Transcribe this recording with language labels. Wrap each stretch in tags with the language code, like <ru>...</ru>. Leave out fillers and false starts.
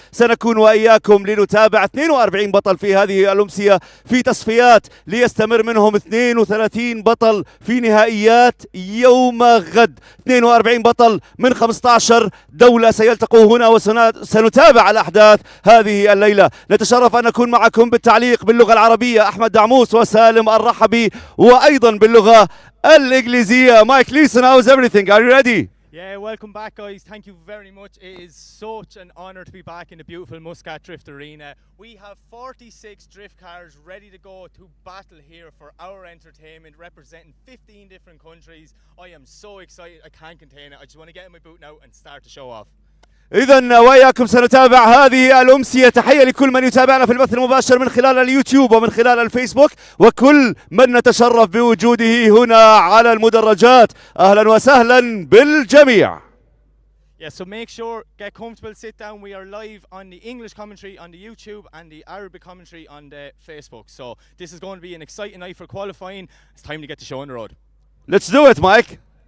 <ar>سنكون وإياكم لنتابع 42 بطل في هذه الأمسية في تصفيات ليستمر منهم 32 بطل في نهائيات يوم غد. 42 بطل من 15 دولة سيلتقوا هنا وسنتابع الأحداث هذه الليلة. نتشرف أن نكون معكم بالتعليق باللغة العربية أحمد دعموس وسالم الرحبي، وأيضا باللغة الإنجليزية.</ar> <en>Mike Leeson, how's everything? Are you ready? Yeah, welcome back, guys. Thank you very much. It is such an honor to be back in the beautiful Muscat Drift Arena. We have 46 drift cars ready to go to battle here for our entertainment, representing 15 different countries. I am so excited, I can't contain it. I just want to get in my boot now and start the show off.</en> <ar>إذن وإياكم سنتابع هذه الأمسية. تحية لكل من يتابعنا في البث المباشر من خلال اليوتيوب ومن خلال الفيسبوك، وكل من نتشرف بوجوده هنا على المدرجات. أهلا وسهلا بالجميع.</ar> <en>Yeah, so make sure, get comfortable, sit down. We are live on the English commentary on the YouTube and the Arabic commentary on the Facebook. So this is going to be an exciting night for qualifying. It's time to get the show on the road. Let's do it, Mike.</en>